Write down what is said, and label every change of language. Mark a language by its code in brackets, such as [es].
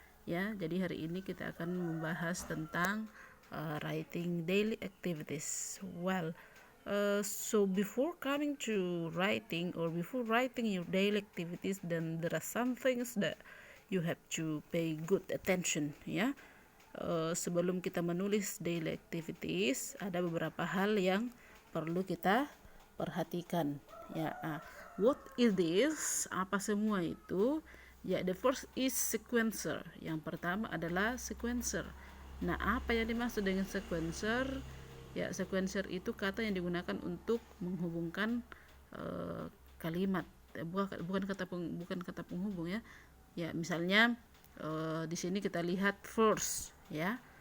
[id] Ya, jadi hari ini kita akan membahas tentang writing daily activities. [en] Well, so before coming to writing or before writing your daily activities, then there are some things that you have to pay good attention, ya. [id] Sebelum kita menulis daily activities, ada beberapa hal yang perlu kita perhatikan, ya. [en] What is this? [id] Apa semua itu? [en] Ya, the first is sequencer. [id] Yang pertama adalah sequencer. Nah, apa yang dimaksud dengan sequencer? Ya, sequencer itu kata yang digunakan untuk menghubungkan kalimat. Bukan kata penghubung, ya. Ya, misalnya di sini kita lihat first, ya.